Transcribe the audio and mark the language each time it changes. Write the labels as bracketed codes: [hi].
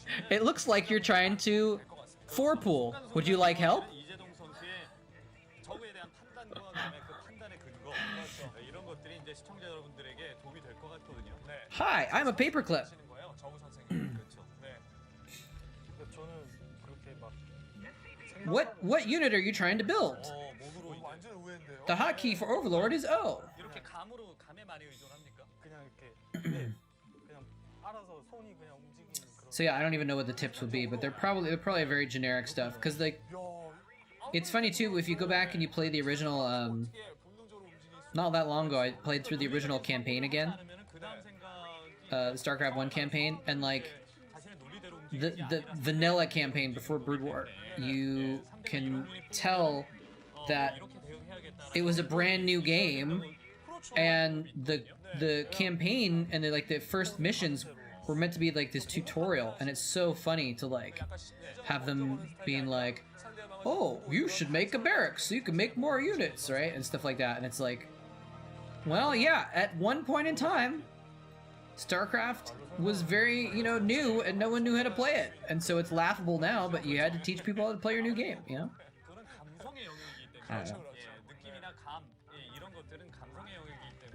[en] It looks like you're trying to four-pool. Would you like help? [ko] 이재동 선수의 저그에 대한 판단과 그다음에 그 판단의 근거 이런 것들이 이제 시청자 여러분들에게 도움이 될 것 같거든요. 네. [en] Hi, I'm a paperclip. [ko] 하시는 거예요. 정우 선생님. 그렇죠. 네. 저는 그렇게 막 [en] What unit are you trying to build? [ko] 몸으로 완전 의외인데요. [en] The hotkey for Overlord is O. [ko] 이렇게 감에 많이 의존합니까? 그냥 이렇게 네, 그냥 알아서 손이 그냥 움직이는 그런. [en] So yeah, I don't even know what the tips would be, but they're probably very generic stuff. Cause like, it's funny too if you go back and you play the original. Not that long ago, I played through the original campaign again, the StarCraft 1 campaign, and like the vanilla campaign before Brood War, you can tell that it was a brand new game, and the campaign and the first missions were meant to be like this tutorial, and it's so funny to like have them being like, oh, you should make a barracks so you can make more units, right, and stuff like that. And it's like, well, yeah, at one point in time, StarCraft was very, new, and no one knew how to play it, and so it's laughable now, but you had to teach people how to play your new game, you know? I don't know. [ko] 느낌이나 감 이런 것들은 감성의 영역이기 때문에.